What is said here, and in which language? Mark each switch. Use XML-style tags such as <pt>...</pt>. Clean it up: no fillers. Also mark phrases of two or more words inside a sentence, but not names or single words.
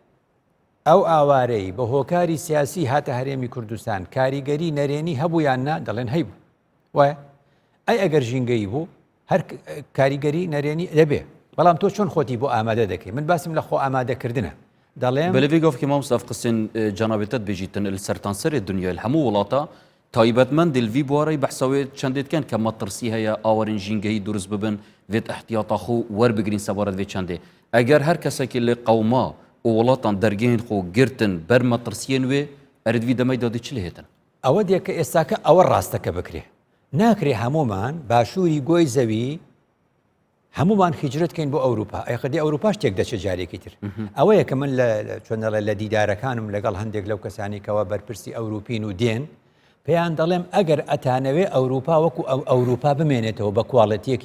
<ckb>ئەو ئاوارەی بە هۆکاری سیاسی هاتە هەرێمی کوردستان کاریگەری نەرێنی هەبوویان نا دەڵێن هەیبوو وایە ئەی ئەگەر ژینگەی بوو هەر کاریگەری نەرێنی دەبێ بەڵام تۆ چۆن خۆتی بۆ ئامادە دەکەی من باسم لە خۆ ئامادەکردنە دەڵێم</ckb> <ku>بەلێ گفت مام Mustaf قسên cenabêtet bêjîtin li sertanserê dunyayê hemû welata taybetmend li vî buareyê behsa wê çendê dikin ke metirsî heye awarên jîngehî durust bibin vê ehtiyata xwe werbigirîn sebaret vê çendê eger her kesekî li qewma û welatan dergehên xwe girtin ber metirsiyên wê erid vî demeyda dê çi lê hêtin</ku> <ckb>ئەوە دێکە ئێستاکە ئەوە ڕاستەکە بکرێ ناکرێ هەمومان باشووری گۆی زەوی هەمومان هیجرەتکەین بۆ ئەوروپا ئەیخدی ئەوروپا شتێک دەچێت جارێکی تر ئەوەیە کە من چۆنەڵێ لە دیدارەکانم لەگەڵ هەندێک لەو کەسانی کەەوە بەرپرسی ئەوروپین و دێن پێیان دەڵێم ئەگەر ئەتانەوێ ئەوروپا وەکو ئەوروپا بمێنێتەوە بە کواڵەتیەکی</ckb>